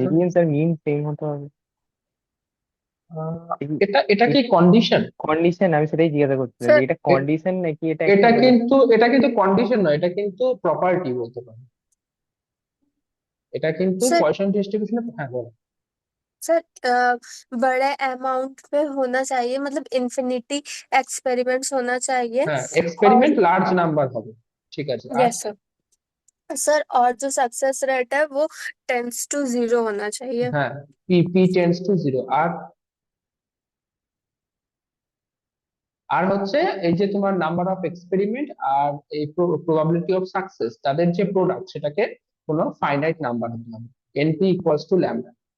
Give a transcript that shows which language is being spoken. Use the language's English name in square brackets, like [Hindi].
[Bangla] Variance আর মিন same হতে হবে। এটা এটা কি কন্ডিশন? কন্ডিশন, আমি সেটাই জিজ্ঞাসা করতে চাইছি, স্যার এটা কন্ডিশন নাকি এটা একটা এটা কিন্তু কন্ডিশন নয়, এটা কিন্তু প্রপার্টি বলতে পারো, এটা কিন্তু [Hindi] सर [Bangla] পয়সন ডিস্ট্রিবিউশনের, হ্যাঁ বলো। [Hindi] सर बड़े अमाउंट में होना चाहिए, मतलब इन्फिनिटी एक्सपेरिमेंट्स होना चाहिए। [Bangla] হ্যাঁ, [Hindi] और [Bangla] এক্সপেরিমেন্ট লার্জ নাম্বার হবে, ঠিক আছে, আর [Hindi] यस सर। सर और जो सक्सेस रेट है वो 10 to 0 होना चाहिए। [Bangla] হ্যাঁ, P P tends to zero, আর আর হচ্ছে এই যে তোমার নাম্বার অফ এক্সপেরিমেন্ট আর এই প্রবাবিলিটি অফ সাকসেস, তাদের যে প্রোডাক্ট, সেটাকে কোনো ফাইনাইট নাম্বার হতে হবে, এনপি ইকুয়ালস টু ল্যামডা।